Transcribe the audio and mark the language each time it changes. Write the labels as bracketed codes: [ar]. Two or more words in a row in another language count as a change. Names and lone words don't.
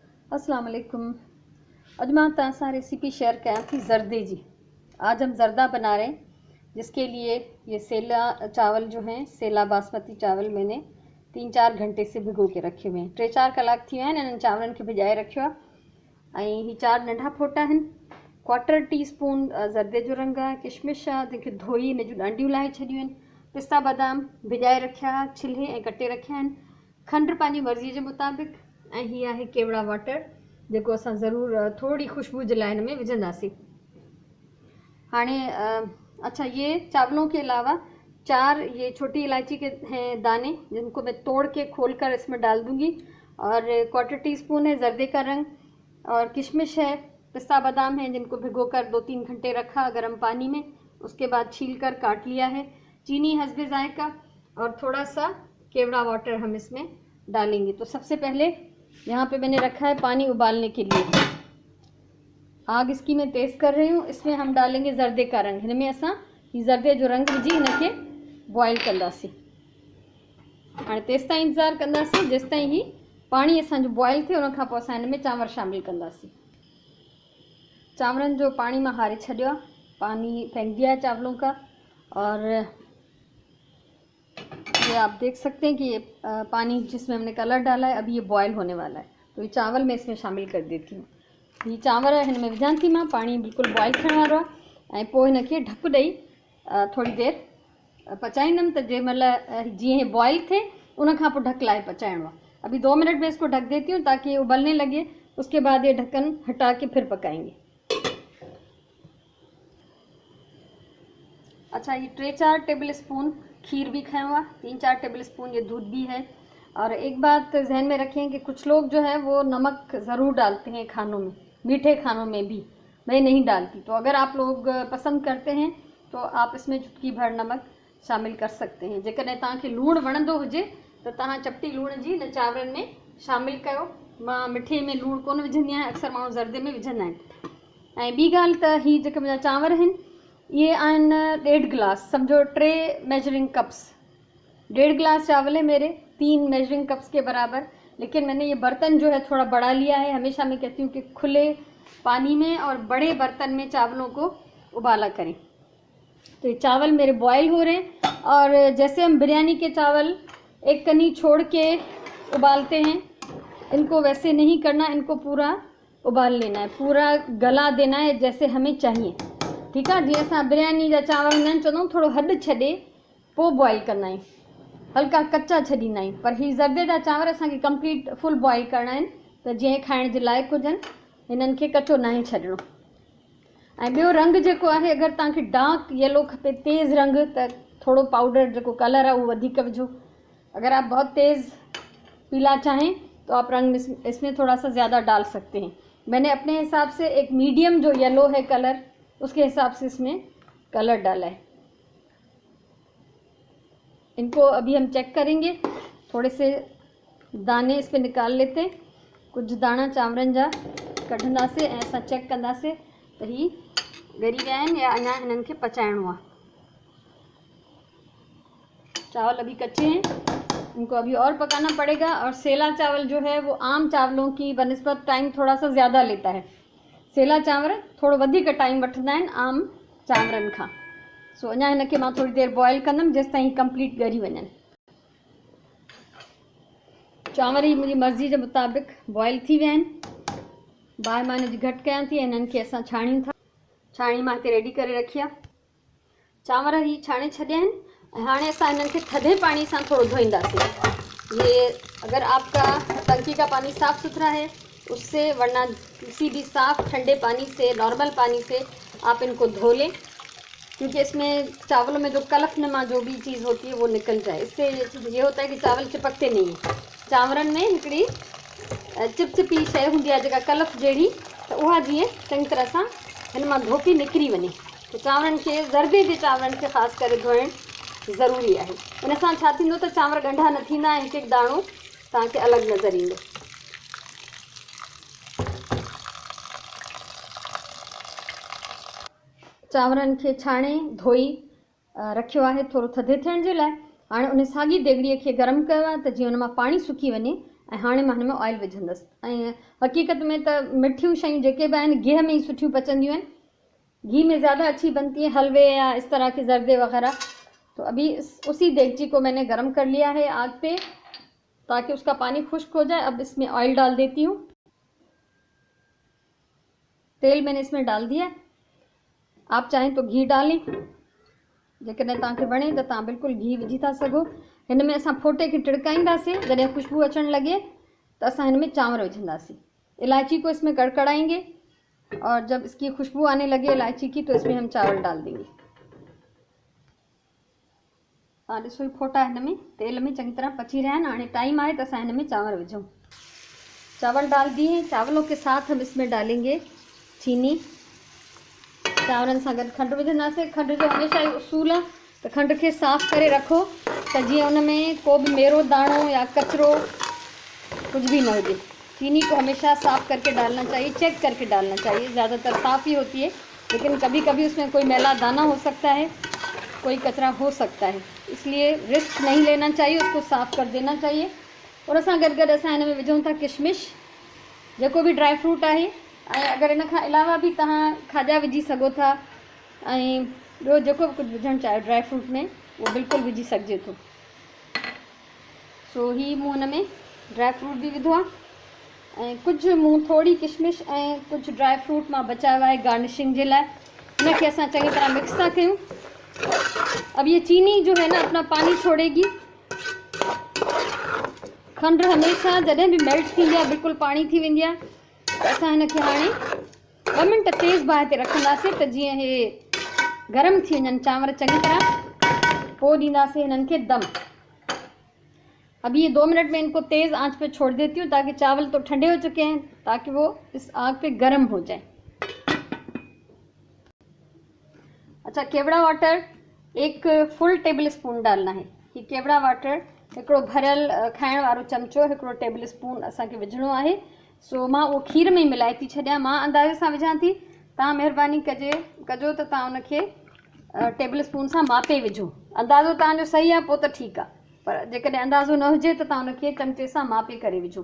[ar] السلام عليكم. [sd] अज मां तव्हां सां रेसिपी शेयर कयां थी ज़र्दे जी। [hi] आज हम ज़र्दा बना रहे हैं, जिसके लिए ये सेला चावल जो हैं, सेला बासमती चावल मैंने 3-4 घंटे से भिगो के रखे हुए हैं। [sd] 3-4 कलाक थी विया आहिनि इन्हनि चावलनि खे भिजाए रखियो आहे। ऐं ही 4 नंढा फोटा आहिनि। 1/4 टीस्पून ज़र्दे जो रंग आहे। किशमिश आहे, तंहिंखे धोई हिन जूं ॾांडियूं लाहे छॾियूं आहिनि। पिस्ता बादाम भिजाए रखिया, छिले ऐं कटे रखिया आहिनि। खंडु पंहिंजी मर्ज़ीअ जे मुताबिक़। ऐं हीअ आहे केवड़ा वाटर, जेको असां ज़रूरु थोरी खुशबू जे लाइ हिन में विझंदासीं। [hi] हाणे अच्छा, ये चावलों के अलावा 4 ये छोटी इलायची के हैं दाने, जिनको मैं तोड़ के खोल कर इसमें डाल दूंगी। और 1/4 टीस्पून है ज़र्दे का रंग, और किशमिश है, पिस्ता बादाम है, जिनको भिगोकर 2-3 घंटे रखा गर्म पानी में, उसके बाद छील कर काट लिया है। चीनी हस्बे जायका, और थोड़ा सा केवड़ा वाटर हम इसमें डालेंगे। तो सबसे पहले यहाँ पे मैंने रखा है पानी उबालने के लिए। आग इसकी मैं तेज़ कर रही हूँ। इसमें हम डालेंगे ज़र्दे का रंग। [sd] हिन में असां ही ज़र्दे जो रंग विझी हिनखे बॉयल कंदासीं। हाणे तेसि ताईं इंतज़ारु कंदासीं जेसि ताईं ही पाणी असांजो बॉयल थिए। उन खां पोइ असां हिन में चांवर शामिलु कंदासीं। चांवरनि जो पाणी मां हारे छॾियो आहे, [hi] पानी फेंक दिया है चावलों का। और ये आप देख सकते हैं कि ये पानी जिसमें हमने कलर डाला है, अभी ये बॉयल होने वाला है। तो ये चावल मैं इसमें शामिल कर देती हूँ। [sd] ये चांवर हिन में विझां थी मां, पानी बिल्कुलु बॉयल थियण वारो आहे। ऐं पोइ हिनखे ढकु ॾेई थोरी देरि पचाईंदमि। त जंहिं महिल जीअं ही बॉयल थिए उन खां पोइ ढक लाए पचाइणो आहे। [hi] अभी 2 मिनट में इसको ढक देती हूँ ताकि ये उबलने लगे। उसके बाद ये ढक्कन हटा के फिर पकाएंगे। अच्छा, ये 3-4 [en] table spoon [hi] खीर भी खाया हुआ, 3-4 [en] table spoon [hi] ये दूध भी है। और एक बात जहन में रखें कि कुछ लोग जो है वो नमक ज़रूर डालते हैं खानों में, मीठे खानों में भी। मैं नहीं डालती। तो अगर आप लोग पसंद करते हैं तो आप इसमें चुटकी भर नमक शामिल कर सकते हैं। [sd] जेकॾहिं तव्हांखे लूणु वणंदो हुजे त तव्हां चपटी लूण जी हिन चांवरनि में शामिल कयो। मां मिठे में लूणु कोन विझंदी आहियां, अक्सर माण्हू ज़र्दे में विझंदा आहिनि। ऐं ॿी ॻाल्हि त हीअ जेके मुंहिंजा चांवर आहिनि, ये आहिनि 1.5 गिलास, समझो 3 [en] measuring cups. [hi] 1.5 गिलास चावल है मेरे, 3 [en] measuring cups [hi] के बराबर। लेकिन मैंने ये बर्तन जो है थोड़ा बड़ा लिया है। हमेशा मैं कहती हूँ कि खुले पानी में और बड़े बर्तन में चावलों को उबाला करें। तो ये चावल मेरे बॉयल हो रहे हैं। और जैसे हम बिरयानी के चावल एक कनी छोड़ के उबालते हैं, इनको वैसे नहीं करना। इनको पूरा उबाल लेना है, पूरा गला देना है जैसे हमें चाहिए। ठीक है। [sd] जीअं असां बिरयानी जा चांवर हूंदा आहिनि, चवंदा आहियूं थोरो हॾु छॾे पोइ बॉयल कंदा आहियूं, हल्का कच्चा छॾींदा आहियूं। पर ही ज़र्दे जा चांवर असांखे [en] complete full boil [sd] करणा आहिनि, त जीअं खाइण जे लाइक़ु हुजनि। हिननि खे कचो नाहे छॾिणो। ऐं ॿियो रंग जेको आहे, अगरि तव्हांखे [en] dark yellow [sd] खपे, तेज़ रंग, त थोड़ो पाउडर जेको कलर आहे उहो वधीक विझो। [hi] अगर आप बहुत तेज़ पीला चाहें तो आप रंग इसमें थोड़ा सा ज़्यादा डाल सकते हैं। मैंने अपने हिसाब से एक मीडियम जो येलो है कलर, उसके हिसाब से इसमें कलर डाला है। इनको अभी हम चेक करेंगे। थोड़े से दाने इस पर निकाल लेते, [sd] कुछ दाना चांवरनि जा कढंदासीं ऐं असां चेक कंदासीं त ही ॻरी विया आहिनि या अञा हिननि खे पचाइणो आहे। [hi] चावल अभी कच्चे हैं, इनको अभी और पकाना पड़ेगा। और सेला चावल जो है वो आम चावलों की बनिस्बत टाइम थोड़ा सा ज़्यादा लेता है। [sd] सेला चांवर थोड़ो वधीक टाइम वठंदा आहिनि आम चांवरनि खां। सो अञा हिनखे मां थोड़ी देरि बॉयल कंदमि जेसि ताईं कंप्लीट ॻरी वञनि। चांवर ही मुंहिंजी मर्ज़ी जे मुताबिक़ बॉयल थी विया आहिनि। बाहि मां हिनजी घटि कयां थी। हिननि खे असां छाणियूं था। छाणी मां हिते रेडी करे रखी आहे। चांवर ही छाणे छॾिया आहिनि। ऐं हाणे असां हिननि खे थधे पाणी सां थोरो धोईंदासीं। [hi] ये अगर आपका टंकी का पानी साफ़ सुथरा है उससे, वरना किसी भी साफ़ ठंडे पानी से, नॉर्मल पानी से आप इनको धो लें, क्योंकि इसमें चावलों में जो कलफनुमा जो भी चीज़ होती है वो निकल जाए। इससे ये होता है कि चावल चिपकते नहीं हैं। [sd] चांवरनि में हिकिड़ी चिपचिपी शइ हूंदी आहे जेका कलफ जहिड़ी, त उहा जीअं चङी तरह सां हिन मां धोपी निकिरी वञे। त चांवरनि खे, ज़र्दे जे चांवरनि खे ख़ासि करे धोइणु ज़रूरी आहे। इन सां छा थींदो त चांवर ॻंढा न थींदा ऐं हिकु हिकु दाणो तव्हांखे अलॻि नज़र ईंदो। चांवरनि खे छाणे धोई रखियो आहे थोरो थधे थियण जे लाइ। हाणे उन साॻी देगड़ीअ खे गरम कयो आहे त जीअं उन मां पाणी सुकी वञे ऐं हाणे मां हिन में ऑयल विझंदसि। ऐं हक़ीक़त में त मिठियूं शयूं जेके बि आहिनि गिह में ई सुठियूं पचंदियूं आहिनि। [hi] घी में ज़्यादा अच्छी बनती है हलवे या इस तरह के ज़र्दे वगैरह। तो अभी उसी देगची को मैंने गर्म कर लिया है आग पे, ताकि उसका पानी खुश्क हो जाए। अब इसमें ऑयल डाल देती हूँ। तेल मैंने इसमें डाल दिया। आप चाहें तो घी डालें, [sd] जेकॾहिं तव्हांखे वणे त तव्हां बिल्कुलु घी विझी था सघो। हिन में असां फोटे खे टिड़काईंदासीं, जॾहिं खुशबू अचण लगे तो असां हिन में चांवर विझंदासीं। [hi] इलायची को इसमें कड़कड़ाएंगे और जब इसकी खुशबू आने लगे इलायची की तो इसमें हम चावल डाल देंगे। [sd] तव्हां ॾिसो फोटा हिन में तेल में चंगी तरह पची रहा है। हाणे टाइम आए तो असां हिन में चावल विझूं। [hi] चावल डाल दिए। चावलों के साथ हम इसमें डालेंगे चीनी। [sd] चावरनि सां गॾु खंडु विझंदासीं। खंड जो हमेशा ही उसूल आहे त खंड खे साफ़ करे रखो, त जीअं उन में को भी मेरो दाणो या कचरो कुछ भी न हो। [hi] चीनी को हमेशा साफ़ करके डालना चाहिए, चेक करके डालना चाहिए। ज़्यादातर साफ़ ही होती है, लेकिन कभी कभी उसमें कोई मैला दाना हो सकता है, कोई कचरा हो सकता है, इसलिए रिस्क नहीं लेना चाहिए, उसको साफ़ कर देना चाहिए। [sd] और असां गॾु गॾु असां हिन में विझूं था किशमिश, जेको भी [en] dry fruit [sd] है। अगर इन खां अलावा भी तव्हां खाजा विझी सघो था, ऐं ॿियो जेको भी कुछ विझण चाहे [en] dry fruit [sd] में वो बिल्कुल विझी सघिजे थो। सो ही मूं हिन में [en] dry fruit [sd] भी विधो आहे, ऐं कुछ मूं थोड़ी किशमिश ऐं कुछ [en] dry fruit [sd] मां बचायो आहे गार्निशिंग जे लाइ। इनखे असां चंगी तरह मिक्स था कयूं। [hi] अब ये चीनी जो है ना अपना पानी छोड़ेगी। [sd] खंड हमेशा जॾहिं भी मेल्ट थी है बिल्कुल पानी थी वेंदी आहे, त असां हिनखे हाणे 2 मिनट तेज़ बाहि ते रखंदासीं त जीअं हे गरम थी वञनि चांवर चंगी तरह। पोइ ॾींदासीं हिननि खे दम। [hi] अब ये 2 मिनट में इनको तेज़ आंच पे छोड़ देती हूँ, ताकि चावल तो ठंडे हो चुके हैं, ताकि वो इस आग पे गर्म हो जाए। अच्छा, केवड़ा वाटर 1 फुल [en] table spoon [hi] डालना है। [sd] ये केवड़ा वाटर हिकिड़ो भरियल खाइण वारो चमचो 1 [en] table spoon [sd] असांखे विझणो आहे। सो मां वो खीर में मिलाए थी छॾियां। मां अंदाज़े सां विझां थी, तव्हां महिरबानी कजो त तव्हां उनखे [en] table spoon [sd] सां मापे विझो। अंदाज़ो तव्हांजो सही आहे पोइ त ठीकु आहे, पर जेकॾहिं अंदाज़ो न हुजे त तव्हां उनखे चमचे सां मापे करे विझो।